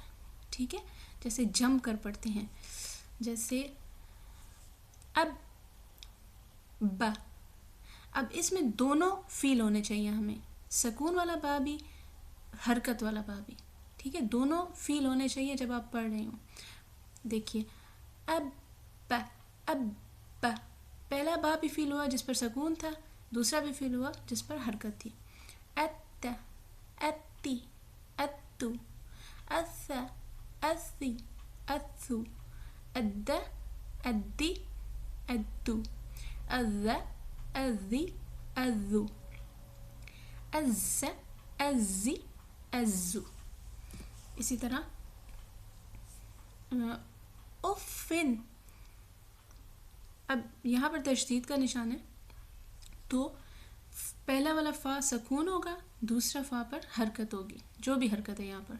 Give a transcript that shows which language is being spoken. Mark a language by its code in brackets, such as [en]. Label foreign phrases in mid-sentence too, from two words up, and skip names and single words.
[ur] ٹھیک ہے، جیسے جم کر پڑھتے ہیں. جیسے اب با، اب اس میں دونوں فیل ہونے چاہیے ہمیں، سکون والا با بھی حرکت والا با بھی. ٹھیک ہے، دونوں فیل ہونے چاہیے جب آپ پڑھ رہے ہوں. دیکھیے اب با، اب با، پہلا با بھی فیل ہوا جس پر سکون تھا، دوسرا بھی فیل ہوا جس پر حرکت تھی. [ar] ات، اتی، اتو، اث، اثی، اتھو، اد، ادی، ادو، اذ، اذی، اذو، از، ازی، ازو. [ur] اسی طرح افن. اب یہاں پر تشدید کا نشان ہے تو پہلا والا فا سکون ہوگا، دوسرا فا پر حرکت ہوگی، جو بھی حرکت ہے یہاں پر.